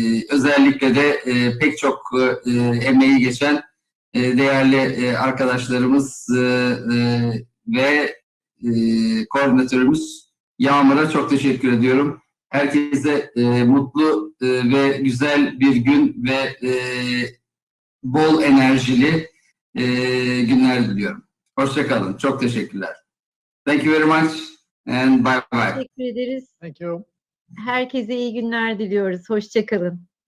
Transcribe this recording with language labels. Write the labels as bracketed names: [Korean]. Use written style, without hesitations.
[Turkish] özellikle de pek çok emeği geçen değerli arkadaşlarımız ve koordinatörümüz Yağmur'a çok teşekkür ediyorum. Herkese mutlu ve güzel bir gün ve bol enerjili günler diliyorum. Hoşça kalın. Çok teşekkürler. [English] Thank you very much and bye bye. [Turkish] Teşekkür ederiz. [English] Thank you. [Turkish] Herkese iyi günler diliyoruz. Hoşça kalın.